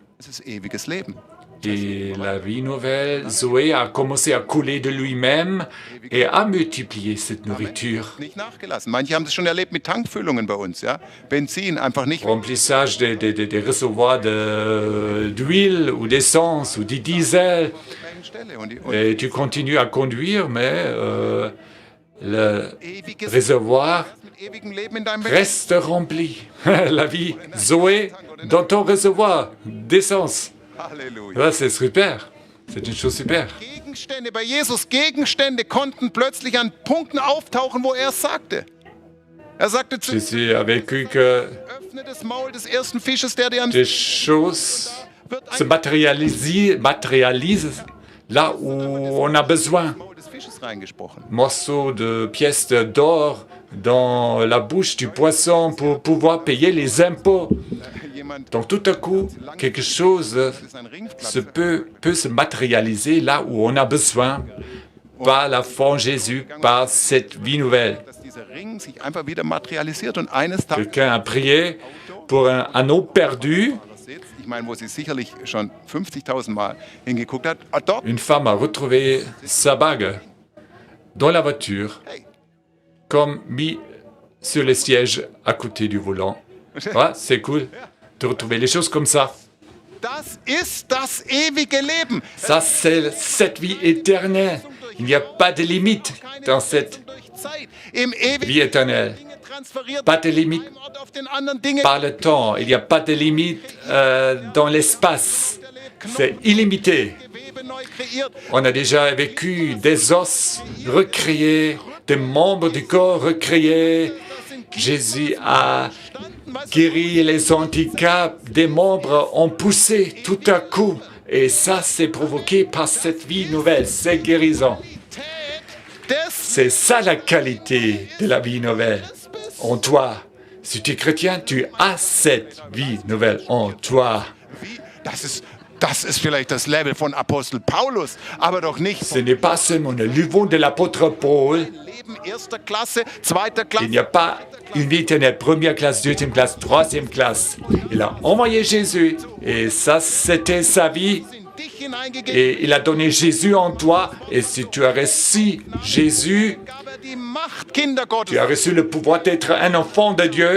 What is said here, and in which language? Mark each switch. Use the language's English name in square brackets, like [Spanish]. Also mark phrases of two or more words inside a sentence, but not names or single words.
[German] Es ist ewiges Leben. [French] Et la vie nouvelle, Zoé a commencé à couler de lui-même et a multiplié cette nourriture. [German] Nicht nachgelassen. Manche haben das schon erlebt mit Tankfüllungen bei uns, ja. Benzin einfach nicht. [French] Remplissage des réservoirs d'huile ou d'essence ou du diesel. [German] Stelle. Und [French] Et tu continues à conduire, mais le [German] ewiges [French] réservoir [German] mit ewigem Leben in deinem [French] reste rempli. La vie Zoé dans ton réservoir d'essence. Halleluja. Ouais, c'est super. C'est une chose super. [German] Gegenstände, bei Jesus Gegenstände konnten plötzlich an Punkten auftauchen, wo er es sagte. Er sagte zu [French] Jésus a vécu que [German] öffne das Maul des ersten Fisches, der dir am [French] des choses se matérialisent là où on a besoin. [German] Maul des Fisches reingesprochen. [French] Morceaux de pièces d'or dans la bouche du poisson pour pouvoir payer les impôts. [German] Jemand [French] Donc tout à coup, quelque chose [German] ist ein Ringplatz. [French] peut se matérialiser là où on a besoin par la foi en Jésus, par cette vie nouvelle. [German] Dass dieser Ring sich einfach wieder materialisiert und eines Tages [French] Quelqu'un a prié pour un anneau perdu. [German] sitzt, ich meine, wo sie sicherlich schon 50.000 Mal hingeguckt hat, dort, [French] Une femme a retrouvé sa bague dans la voiture, hey, comme mis sur le siège à côté du volant. Ouais, c'est cool de retrouver les choses comme ça. [German] das ist das ewige Leben. [French] Ça, c'est cette vie éternelle. Il n'y a pas de limite dans cette [German] Durch Zeit. Im ewigen [French] vie éternelle. [German] Dinge transferiert [French] Pas de limite [German] von einem Ort auf den anderen Dinge. [French] par le temps. Il n'y a pas de limite dans l'espace. C'est illimité. Gewebe neu kreiert. On a déjà vécu des os recréés, des membres du corps recréés. Jésus a guéri les handicaps, des membres ont poussé tout à coup. Et ça, c'est provoqué par cette vie nouvelle, c'est guérison. C'est ça la qualité de la vie nouvelle en toi. Si tu es chrétien, tu as cette vie nouvelle en toi. [German] Das ist vielleicht das Level von Apostel Paulus, aber doch nicht. [French] Ce n'est pas seulement le niveau de l'apôtre Paul. [German] Leben erster Klasse, zweiter Klasse. [French] Il n'y a pas une vie éternelle, première classe, deuxième classe, troisième classe. Il a envoyé Jésus et ça, c'était sa vie. Et il a donné Jésus en toi. Et si tu as reçu Jésus, tu as reçu le pouvoir d'être un enfant de Dieu.